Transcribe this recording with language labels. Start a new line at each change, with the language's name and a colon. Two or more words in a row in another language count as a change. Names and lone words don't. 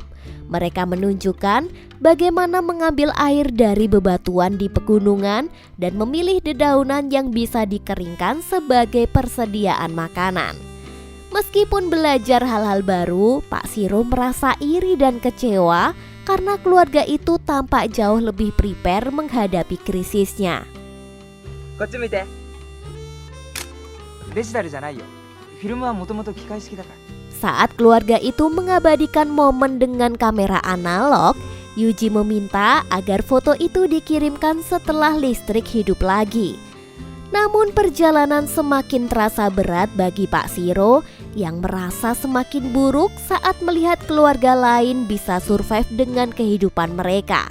Indonesian: Mereka menunjukkan bagaimana mengambil air dari bebatuan di pegunungan dan memilih dedaunan yang bisa dikeringkan sebagai persediaan makanan. Meskipun belajar hal-hal baru, Pak Shiro merasa iri dan kecewa karena keluarga itu tampak jauh lebih prepare menghadapi krisisnya.
Japanese: こっち向いて。デジタルじゃないよ。フィルムはもともと機械式だから。
Indonesian: Saat keluarga itu mengabadikan momen dengan kamera analog, Yuji meminta agar foto itu dikirimkan setelah listrik hidup lagi. Namun perjalanan semakin terasa berat bagi Pak Shiro yang merasa semakin buruk saat melihat keluarga lain bisa survive dengan kehidupan mereka.